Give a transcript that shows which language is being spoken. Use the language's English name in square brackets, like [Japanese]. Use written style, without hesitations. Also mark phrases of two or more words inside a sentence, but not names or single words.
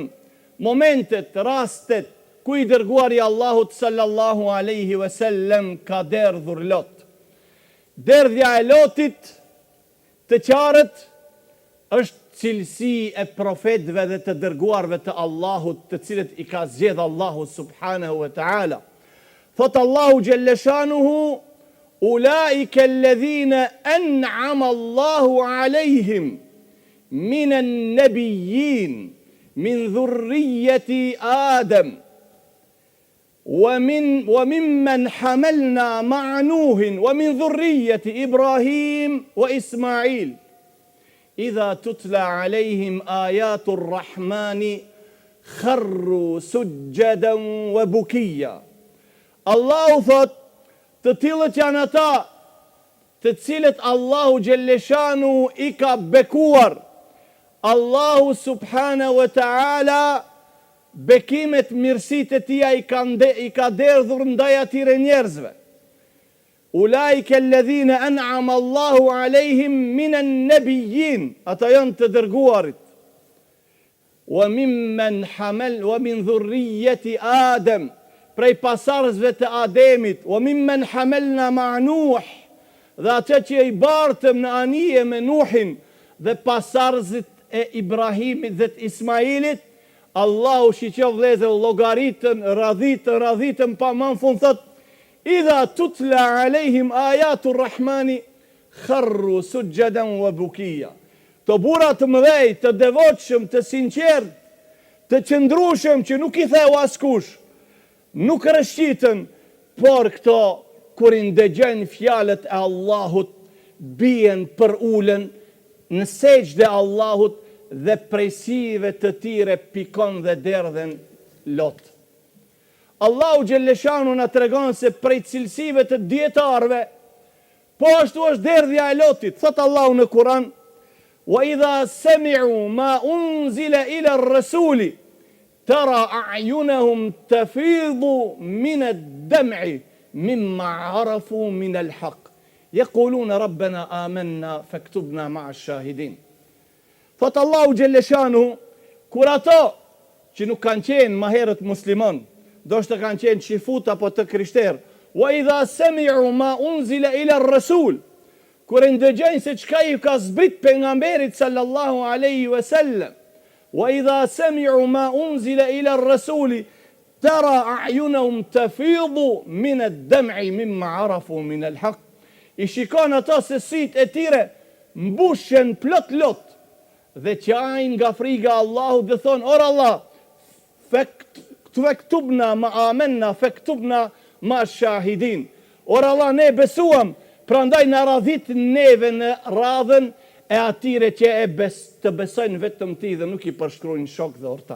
[Albanian] Momentet, rastet ku i dërguari Allahut [Arabic] صلى الله عليه وسلم [Albanian] ka derdhur lot. Derdhja e lotit të qarët është cilësi e profetëve dhe të dërguarve të Allahut, të cilët i ka zgjedhur Allahu [Arabic] سبحانه وتعالى. [Albanian] Thot Allahu [Arabic] جل شأنه: أولئك الذين أنعم الله عليهم من النبيين من ذرية آدم وممن حملنا مع نوح ومن ذرية إبراهيم وإسماعيل إذا تتلى عليهم آيات الرحمن خروا سجدا وبكيا. [Albanian] Allahu thot, të tillët janë ata të cilët Allahu Gjelleshanu i ka bekuar. Allahu [Arabic] سبحانه وتعالى [Albanian] bekimet, mirësit e tia i ka derdhur ndaj atyre njerëzve. [Arabic] أولئك الذين أنعم الله عليهم من النبيين, [Albanian] ata janë të dërguarit. [Arabic] ومن ذرية آدم, [Albanian] prej pasardhësve të Ademit. [Arabic] وممن حملنا مع نوح, [Albanian] dhe atë që i bartëm në anije me Nuhin dhe pasardhësit e Ibrahimit dhe të Ismailit. Allahu shiqov vëllezër llogaritën, radhitën pa më fund thot: [Arabic] إذا تتلى عليهم آيات الرحمن خروا سجدا وبكيا. [Albanian] Të burra të mëdhej, të devotshëm, të sinqert, të qëndrueshëm që nuk i theu askush, nuk rëshqitën, por këto kur i ndëgjojnë fjalët e Allahut bien për ulën në sejdë e Allahut dhe prej sive të tire pikon dhe derdhen lot. Allahu Gjelleshanu na tregon se prej cilësive të dietarëve po ashtu është derdhja e lotit. Thot Allahu në Kur'an: [Arabic] وإذا سمعوا ما أنزل إلى الرسول ترى أعينهم تفيض من الدمع مما عرفوا من الحق يقولون ربنا آمنا فاكتبنا مع الشاهدين. [Albanian] Thot Allahu Gjelleshanu, kur ato që nuk kanë qenë më herët musliman, do shtë kanë qenë qifut apo të krishterë, [Arabic] وإذا سمعوا ما أنزل إلى الرسول, [Albanian] kur e ndëgjojnë se çka i ka zbrit pejgamberit [Arabic] صلى الله عليه وسلم وإذا سمعوا ما أنزل إلى الرسول ترى أعينهم تفيض من الدمع مما عرفوا من الحق. [Albanian] I shikon ato se sytë e tyre mbushen plot lot dhe qajnë nga friga Allahu dhe thonë: [Arabic] or Allah, فاكتبنا مع آمنا فاكتبنا مع الشاهدين. [Albanian] Or Allah, ne besuam, prandaj në radhit neve në radhën e atyre që të besojnë vetëm ti dhe nuk i përshkrujnë shok dhe orta.